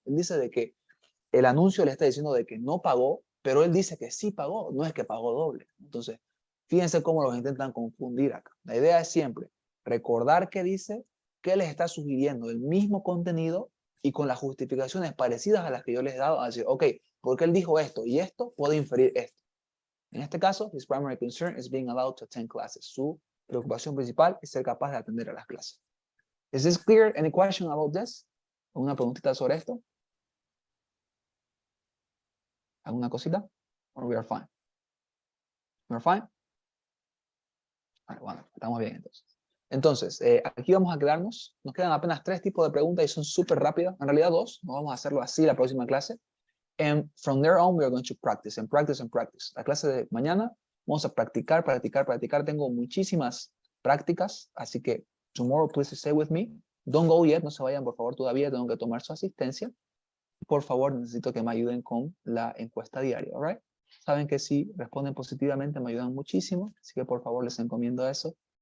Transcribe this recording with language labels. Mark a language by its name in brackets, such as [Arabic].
[Spanish] Él dice de que el anuncio le está diciendo de que no pagó, pero él dice que sí pagó, no es que pagó doble. Entonces, fíjense cómo los intentan confundir acá. La idea es siempre recordar qué dice, qué les está sugiriendo, el mismo contenido y con las justificaciones parecidas a las que yo les he dado, a decir, ok, porque él dijo esto y esto, puedo inferir esto. En este caso, [English] his primary concern is being allowed to attend classes. [Spanish] Su preocupación principal es ser capaz de atender a las clases. [English] Is this clear? Any question about this? [Spanish] ¿Alguna preguntita sobre esto? ¿Alguna cosita? [English] Or we are fine? We are fine? [Spanish] Vale, bueno, estamos bien entonces. Entonces, aquí vamos a quedarnos. Nos quedan apenas 3 tipos de preguntas y son súper rápidas. En realidad 2. No vamos a hacerlo así la próxima clase. [English] And from there on, we are going to practice and practice and practice. [Spanish] La clase de mañana vamos a practicar, practicar, practicar. Tengo muchísimas prácticas, así que [English] tomorrow, please stay with me. Don't go yet, [Spanish] no se vayan, por favor, todavía tengo que tomar su asistencia. Por favor, necesito que me ayuden con la encuesta diaria, [English] all right? [Spanish] Saben que si responden positivamente me ayudan muchísimo, así que por favor les encomiendo eso.